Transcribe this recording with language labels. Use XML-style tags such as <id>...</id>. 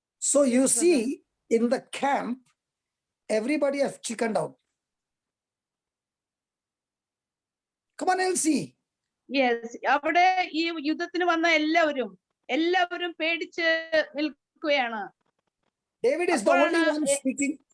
<en>So you see, in the camp, everybody has chickened out. Come on, Elsie.</en> <ml>Yes, അവിടെ ഈ യുദ്ധത്തിന് വന്ന എല്ലാവരും പേടിച്ച് നിൽക്കുകയാണ്.</ml> <en>David is the only one speaking.</en>